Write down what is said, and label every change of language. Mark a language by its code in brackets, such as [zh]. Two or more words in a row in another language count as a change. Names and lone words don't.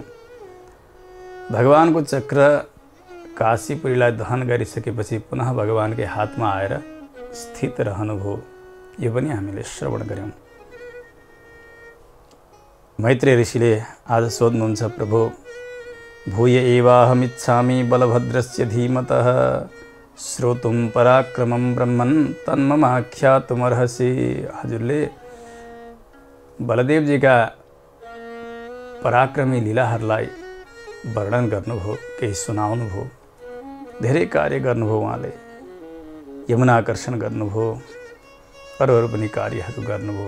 [ne] भगवानको चक्र काशीपुरीलाई दहन गरिसकेपछि पुनः भगवानकै हातमा आएर स्थित रहनुभयो। यो पनि हामीले श्रवण गऱ्यौँ। मैत्रेय ऋषिले आज सोध्नुहुन्छ, [sa] प्रभु भूय एवाहमिच्छामि बलभद्रस्य धीमतः श्रोतुं पराक्रमं ब्रह्मन् तन्ममाख्यातुमर्हसि। [ne] हजुरले बलदेवजीका पराक्रमी लीलाहरूलाई वर्णन गर्नुभयो, केही सुनाउनुभयो, धेरै कार्य गर्नुभयो। उहाँले यमुनाकर्षण गर्नुभयो, अरू पनि कार्यहरू गर्नुभयो।